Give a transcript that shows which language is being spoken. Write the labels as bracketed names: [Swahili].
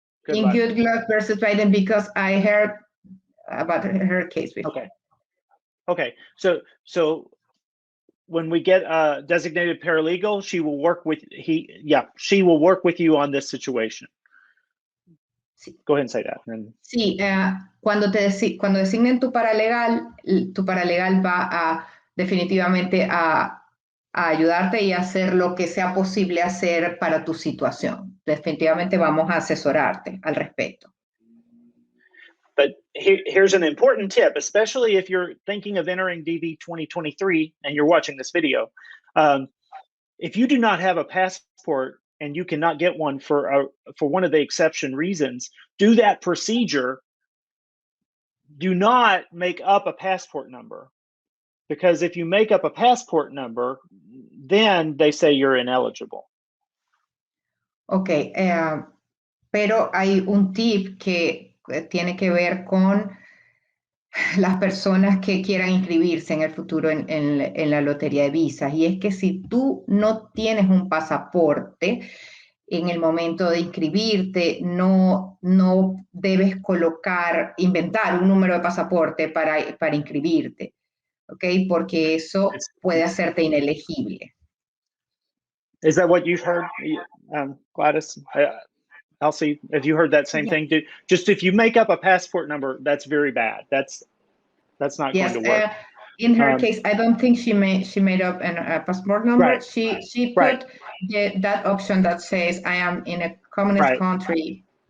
[English] Good Luck versus Biden because I heard about her case before. Okay. So when we get a designated paralegal, she will work with she will work with you on this situation. [Spanish] Sí. [English] Go ahead and say that. [Spanish] Sí, cuando designen tu paralegal va definitivamente a ayudarte y hacer lo que sea posible hacer para tu situación. Definitivamente vamos a asesorarte al respecto. [English] But here's an important tip, especially if you're thinking of entering DV 2023 and you're watching this video. If you do not have a passport and you cannot get one for one of the exception reasons, do that procedure. Do not make up a passport number, because if you make up a passport number, then they say you're ineligible. [Spanish] Okay, pero hay un tip que tiene que ver con las personas que quieran inscribirse en el futuro en la lotería de visas, y es que si tú no tienes un pasaporte en el momento de inscribirte, no debes inventar un número de pasaporte para inscribirte, ¿ok? Porque eso puede hacerte inelegible. [English] Is that what you've heard, Gladys? Elsi, have you heard that same thing? Just if you make up a passport number, that's very bad. That's not going to work. In her case, I don't think she made up a passport number. Right. She put that option that says I am in a communist country.